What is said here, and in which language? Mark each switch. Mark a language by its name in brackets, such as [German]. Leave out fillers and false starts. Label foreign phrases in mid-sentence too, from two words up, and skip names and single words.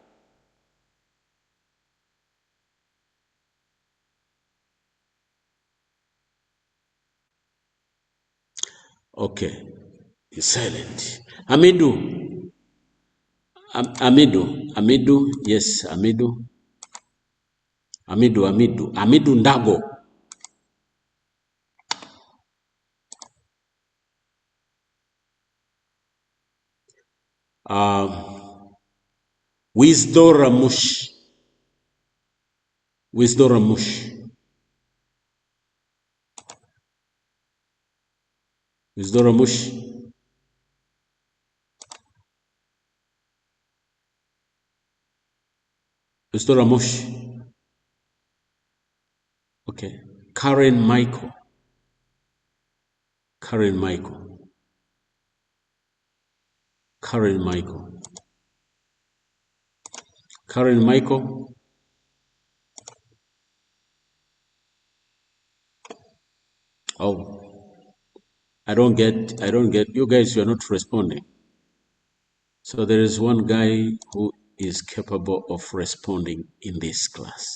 [English] Okay, he's silent. Amidu, yes, Amidu Ndago. Wisdora Mush. Wisdora Mush. Wisdora Mush. Wisdora Mush. Okay. Karen Michael. Karen Michael. Karen Michael. Karen Michael. Oh, I don't get, you guys, you're not responding. So there is one guy who is capable of responding in this class.